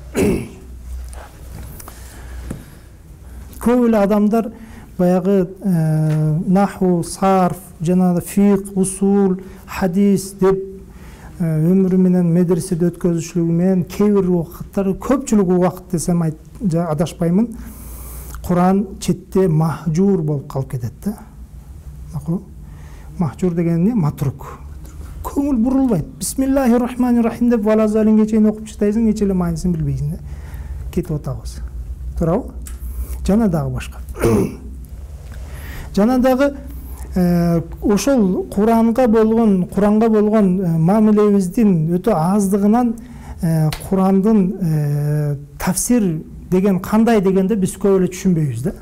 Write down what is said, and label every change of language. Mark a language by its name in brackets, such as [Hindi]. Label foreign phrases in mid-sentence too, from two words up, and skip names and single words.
[Kyrgyz] Көп эле адамдар баягы наху, сарф, жана фиқ, усул, хадис деп өмүрү менен медреседе өткөзүшүлүгү менен кээ бир убакыттар, көпчүлүк убакыт десем адашпаймын, Куран четте махжур болуп калып кетет да. Махжур деген не? Матрук. Көңүл бурулбайт. [Arabic] بسم الله الرحمن الرحيم [Kyrgyz] деп валазалинге чейин окуп чыктайсың, эчеле мааниsin билбейсиң. Кетип атабыз. Туурабы? Жана дагы башка. Жана дагы ошол Куранга болгон мамилебиздин өтө аздыгынан Курандын тафсир деген кандай дегенде биз көп эле түшүнбөйбүз да.